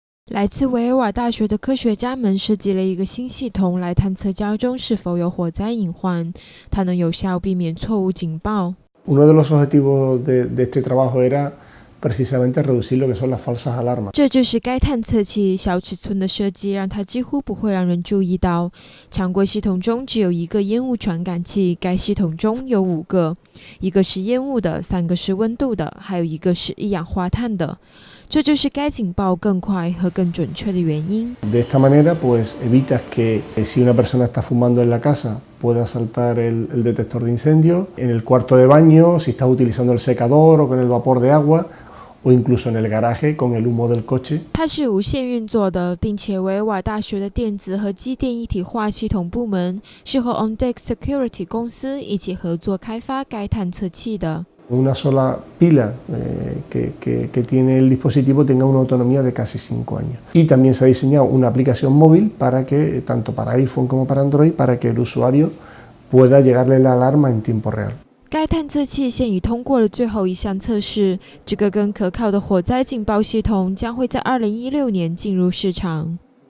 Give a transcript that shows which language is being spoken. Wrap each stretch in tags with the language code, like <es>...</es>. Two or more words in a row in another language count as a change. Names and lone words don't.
<zh>来自维尔瓦大学的科学家们设计了一个新系统来探测家中是否有火灾隐患，它能有效避免错误警报。</zh> <es>Uno de los objetivos de este trabajo era precisamente reducir lo que son las falsas alarmas.</es> <zh>这就是该探测器小尺寸的设计，让它几乎不会让人注意到。常规系统中只有一个烟雾传感器，该系统中有5个，一个是烟雾的，3个是温度的，还有一个是一氧化碳的。这就是该警报更快和更准确的原因。</zh> <es>De esta manera, pues evitas que si una persona está fumando en la casa pueda saltar el detector de incendio, en el cuarto de baño, si estás utilizando el secador o con el vapor de agua, o incluso en el garaje con el humo del coche.</es> <zh>它是无线运作的，并且维尔瓦大学的电子和机电一体化系统部门是和 OnDeck Security 公司一起合作开发该探测器的。</zh> <es>Una sola pila que tiene el dispositivo tenga una autonomía de casi 5 años. Y también se ha diseñado una aplicación móvil para que, tanto para iPhone como para Android, para que el usuario pueda llegarle la alarma en tiempo real.</es> <zh>该探测器现已通过了最后一项测试，这个更可靠的火灾警报系统将会在2016年进入市场。</zh>